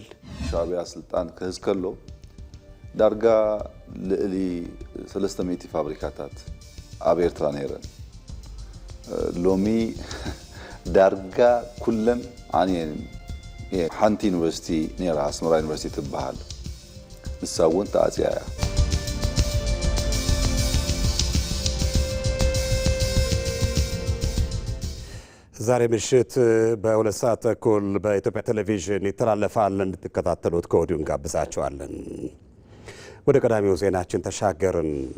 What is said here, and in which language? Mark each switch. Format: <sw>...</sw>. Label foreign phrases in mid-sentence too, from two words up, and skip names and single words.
<ti>ሻዕብያ ስልጣን ክህዝ ከሎ ዳርጋ ልዕሊ 300 ፋብሪካታት ኣብ ኤርትራ ነይረን። ሎሚ ዳርጋ ኩለን ዓንየን ሓንቲ ዩኒቨርሲቲ ነራ አስመራ ዩኒቨርሲቲ ትበሃል ንሳውን ተኣጽያ እያ።</ti> <am>ዛሬ ምሽት በ2 ሰዓት ተኩል በኢትዮጵያ ቴሌቪዥን ይተላለፋል። እንድትከታተሉት ከወዲሁ እንጋብዛችኋለን። ወደ ቀዳሚው ዜናችን ተሻገርን።</am>